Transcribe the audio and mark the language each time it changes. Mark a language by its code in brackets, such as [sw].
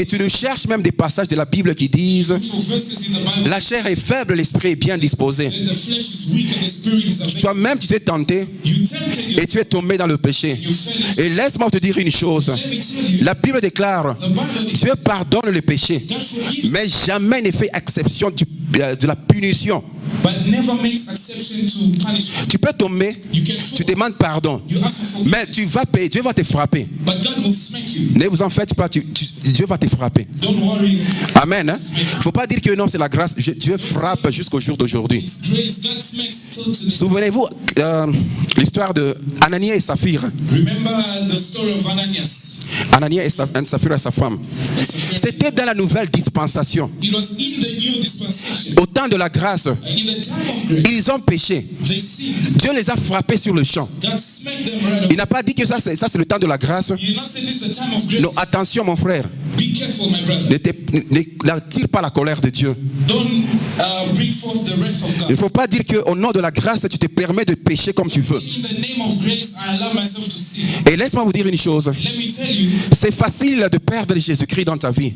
[fr] Et tu nous cherches même des passages de la Bible qui disent, [en] So verses in the Bible. [fr] la chair est faible, l'esprit est bien disposé. [en] That the flesh is weak and the spirit is available. [fr] Toi-même, tu t'es tenté [en] You tempted [fr] et [en] yourself. [fr] tu es tombé dans le péché. [en] You fell into. [fr] Et laisse-moi te dire une chose. [en] Let me tell you. [fr] La Bible déclare, [en] The Bible declares [fr] Dieu pardonne le péché, [en] God forgives, [fr] mais jamais ne fait exception de la punition. [en] but never makes exception to punishment. [fr] Tu peux tomber, [en] You can [fr] tu [en] fall. [fr] demandes pardon, [en] You ask for forgiveness, [fr] mais tu vas payer, Dieu va te frapper. [en] but God will smack you. [fr] Ne vous en faites pas, Dieu va te frapper. [en] Don't worry. [fr] Amen. Il ne faut pas dire que non, c'est la grâce. Dieu frappe jusqu'au jour d'aujourd'hui. [en] It's grace. God smacks till today. [fr] Souvenez-vous l'histoire de Ananias et Saphir. [en] Remember the story of Ananias [fr] Ananias et Saphir et sa femme. [en] and Sapphira? [fr] C'était dans la nouvelle dispensation. [en] It was in the new dispensation. [fr] Au temps de la grâce, [en] In the time of grace, [fr] ils ont péché. [en] they sinned. [fr] Dieu les a frappés sur le champ. [en] God smacked them right [fr] Il [en] away. [fr] n'a pas dit que ça c'est le temps de la grâce. [en] You did not say this is the time of grace. [fr] Non, attention mon frère. [en] Be careful, my brother. [fr] N'attire pas la colère de Dieu. [en] Don't bring forth the wrath of [fr] Il [en] God. [fr] ne faut pas dire qu'au nom de la grâce, tu te permets de pécher comme tu veux. [en] In the name of grace, I allow myself to sin. [fr] Et laisse-moi vous dire une chose. [en] Let me tell you, [fr] C'est facile de perdre Jésus-Christ dans ta vie.